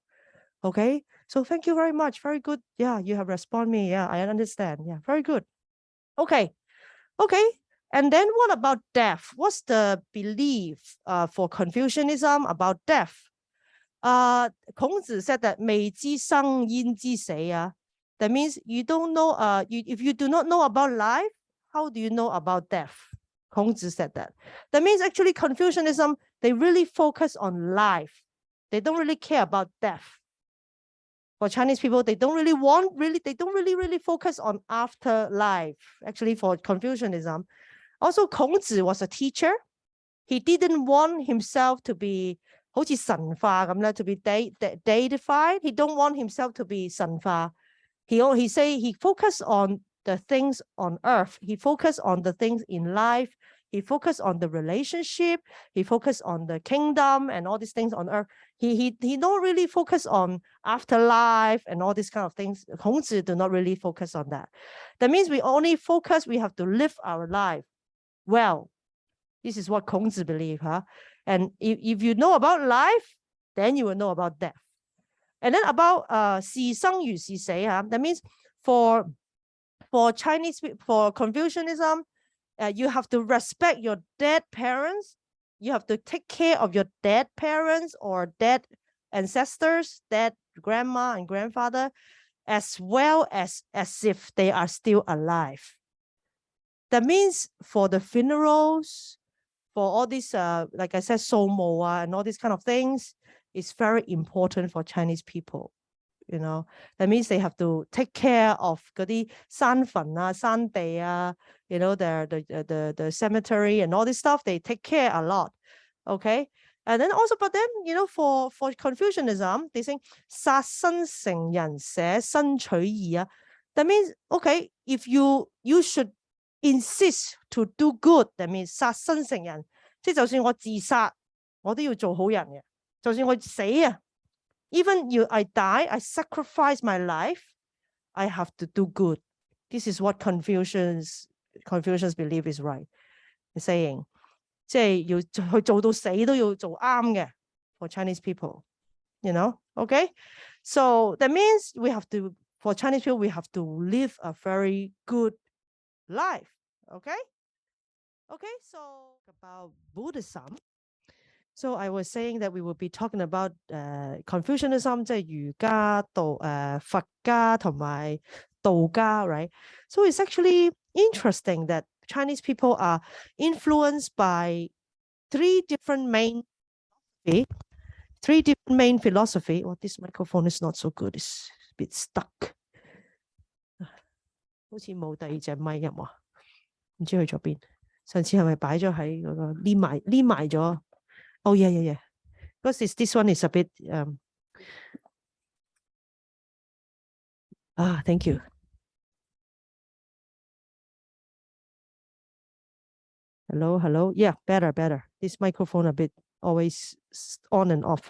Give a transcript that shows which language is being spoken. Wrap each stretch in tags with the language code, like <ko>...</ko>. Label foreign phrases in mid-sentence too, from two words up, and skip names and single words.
<en>Okay. So thank you very much. Very good. Yeah, you have responded me. Yeah, I understand. Yeah, very good. Okay. And then what about death? What's the belief for Confucianism about death? 孔子 said that</en> <yue>未知生焉知死</yue> <en>That means you don't know, if you do not know about life, how do you know about death? 孔子 said that. That means actually Confucianism, they really focus on life. They don't really care about death. For Chinese people, they don't really focus on afterlife. Actually, for Confucianism. Also, 孔子 was a teacher. He didn't want himself to be</en> <yue>好似神化咁咧</yue> <en>to be deified. He don't want himself to be 神化. He say he focus on the things on earth. He focus on the things in life. He focus on the relationship. He focus on the kingdom and all these things on earth. He don't really focus on afterlife and all these kind of things. 孔子 do not really focus on that. That means we only focus, we have to live our life well. This is what 孔子 believe, huh? And if you know about life, then you will know about death. And then about</en> <yue>是生與是死,</yue> <en>that means for Chinese, for Confucianism, you have to respect your dead parents. You have to take care of your dead parents or dead ancestors, dead grandma and grandfather, as well as if they are still alive. That means for the funerals, for all these, like I said, 掃墓 and all these kind of things, it's very important for Chinese people. You know, that means they have to take care of</en> <yue>嗰啲山墳山地</yue> <en>you know, the cemetery and all this stuff. They take care a lot. Okay. And then also, but then, you know, for Confucianism, they say</en> <yue>殺身成仁捨身取義</yue> <en>That means, okay, if you should insist to do good, that means</en> <yue>殺身成仁，即係就算我自殺，我都要做好人嘅。就算我死</yue> <en>even I die, I sacrifice my life, I have to do good. This is what Confucians believe is right. The saying,</en> <yue>即係要去做到死都要做啱嘅</yue> <en>for Chinese people, you know, okay? So that means for Chinese people, we have to live a very good life, okay? Okay, so about Buddhism. So I was saying that we will be talking about Confucianism,</en> <yue>即係儒家、佛家同埋道家,</yue> <en>right? So it's actually interesting that Chinese people are influenced by three different main philosophy. Oh, this microphone is not so good. It's a bit stuck.</en> <yue>好似冇第二隻咪入喎，唔知去咗邊。上次係咪擺咗喺嗰個黏埋咗？</yue> <en>Oh, yeah. Because this one is a bit, thank you. Hello. Yeah, better. This microphone a bit always on and off.</en>